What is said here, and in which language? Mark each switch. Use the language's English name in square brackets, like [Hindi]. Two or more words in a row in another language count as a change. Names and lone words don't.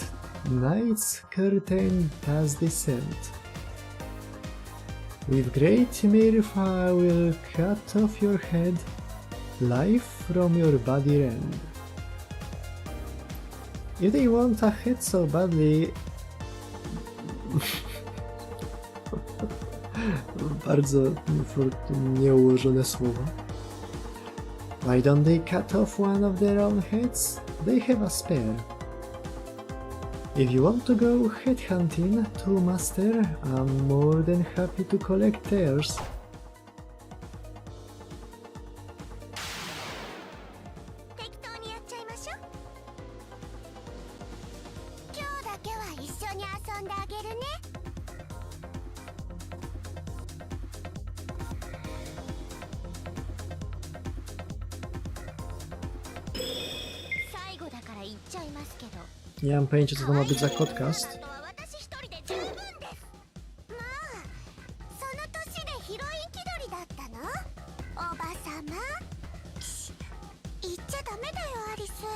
[English] Night's curtain does descend. With great mirth I will cut off your head. Life from your body rend. If they want a head so badly... [Polish] Bardzo nieułożone słowa. [English] Why don't they cut off one of their own heads? They have a spare. If you want to go headhunting too, master, I'm more than happy to collect theirs. [Japanese] 適当にやっちゃいましょう。今日だけは一緒に遊んであげるね。最後だから言っちゃいますけど。 [Polish] Nie mam pojęcia, co to ma być za podcast. [Japanese] あとは私一人で十分です。まあ、その年でヒロイン気取りだったの？おばさま。言っちゃダメだよ、アリス。